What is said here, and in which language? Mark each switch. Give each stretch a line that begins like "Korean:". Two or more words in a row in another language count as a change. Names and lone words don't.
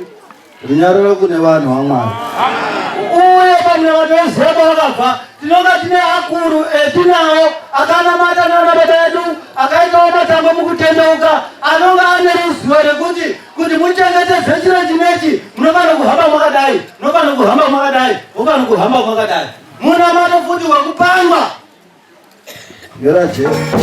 Shona: Runyararo kune vanhu vaMwari. Uye pamunamato weziya kwawakabva tinonga tine akuru etinawo akanamata nana baba edu akaitawo matambo mukutendeuka anonga ane ruzivo rekuti kuti muchengetedze chiro chinechi munofana kuhamba mwakadai, munofana kuhamba mwakadai, munofana kuhamba mwakadai. Munamato futi wakupangwa. Ngeraje.